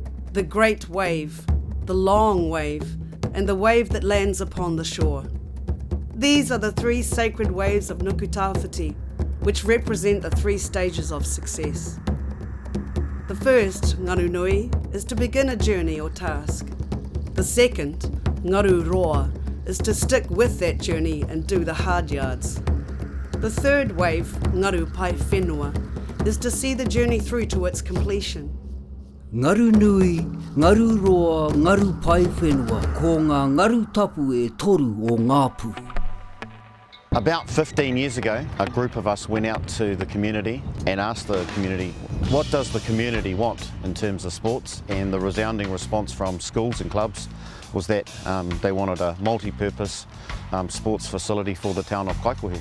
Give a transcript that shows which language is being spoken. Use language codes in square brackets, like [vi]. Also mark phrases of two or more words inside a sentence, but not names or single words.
[en] the great wave, the long wave, and the wave that lands upon the shore. These are the three sacred waves of Nuku Tawhiti, which represent the three stages of success. The first, [mi] ngaru nui, [en] is to begin a journey or task. The second, [mi] ngaru roa, [en] is to stick with that journey and do the hard yards. The third wave, [mi] ngaru pai whenua, [en] is to see the journey through to its completion. [mi] Ngaru nui, ngaru roa, ngaru pai whenua, ko ngā ngaru tapu e toru o ngāpu. [en] About 15 years ago, a group of us went out to the community and asked the community, what does the community want in terms of sports? And the resounding response from schools and clubs was that they wanted a multi-purpose sports facility for the town of Kaikohe.